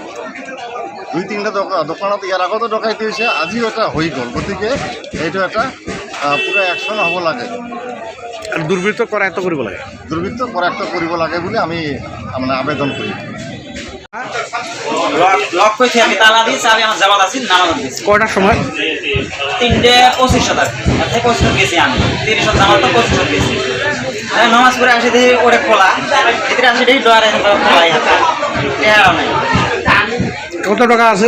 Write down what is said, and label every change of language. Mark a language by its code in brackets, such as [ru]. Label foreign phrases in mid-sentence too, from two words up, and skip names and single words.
[as] 2-3টা দোকানত ইয়াৰ আগতে ডকাইতি হৈছে, আজিও এটা হৈ গ'ল। গতিকে এইটো এটা পুৰা একশ্যন হ'ব লাগে আৰু দুৰ্বৃত্ত কৰায়ত্ব কৰিব লাগে। দুৰ্বৃত্ত কৰায়ত্ব কৰিব লাগে বুলি আমি মানে আবেদন কৰিম। [bn] লক কইছি আমি তালা দিয়েছি, আমি আমার জামাত আছি নামাজ দিয়েছি। কয়টার সময়? 3:25 এতে 25 গেছি আমি 30 জামাত তো 25 গেছি। নামাজ পড়ে আসি দেখি ওটা খোলা, ভিতরে আসি দেখি ডয়ারে খোলাই হাতে টেহারা নাই। কত টাকা আছে?